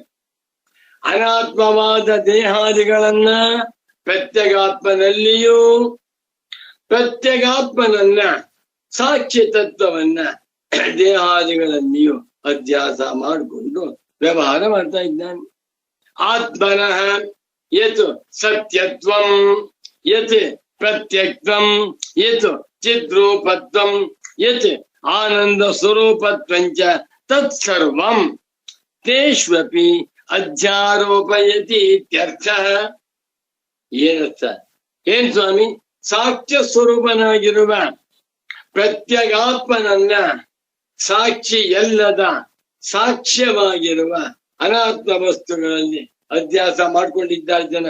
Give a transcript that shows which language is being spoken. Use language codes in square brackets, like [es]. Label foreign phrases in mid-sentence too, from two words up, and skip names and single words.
[kn] ಅನಾತ್ಮವಾದ ದೇಹಾದಿಗಳನ್ನ ಪ್ರತ್ಯಗಾತ್ಮನಲ್ಲಿಯೂ, ಪ್ರತ್ಯಗಾತ್ಮನನ್ನ ಸಾಕ್ಷ್ಯ ತತ್ವವನ್ನ ದೇಹಾದಿಗಳಲ್ಲಿಯೂ ಅಧ್ಯಾಸ ಮಾಡಿಕೊಂಡು ವ್ಯವಹಾರ ಮಾಡ್ತಾ ಇದ್ದಾನೆ. [sa] ಆತ್ಮನಃ ಯತ್ ಸತ್ಯತ್ವಂ, ಯತ್ ಪ್ರತ್ಯಕ್ತ್ವಂ, ಯತ್ ಚಿದ್ರೂಪತ್ವಂ, ಯತ್ ಆನಂದ ಸ್ವರೂಪತ್ವಂಚ ತತ್ಸರ್ವಂ ತೇಷ್ವಪಿ ಅಧ್ಯಾರೋಪಯತಿ ಇತ್ಯರ್ಥ. [kn] ಏನರ್ಥ? ಏನ್ ಸ್ವಾಮಿ? ಸಾಕ್ಷ್ಯ ಸ್ವರೂಪನಾಗಿರುವ ಪ್ರತ್ಯಗಾತ್ಮನನ್ನ ಸಾಕ್ಷಿ ಎಲ್ಲದ ಸಾಕ್ಷ್ಯವಾಗಿರುವ ಅನಾತ್ಮ ವಸ್ತುಗಳಲ್ಲಿ ಅಧ್ಯಾಸ ಮಾಡ್ಕೊಂಡಿದ್ದಾರೆ ಜನ.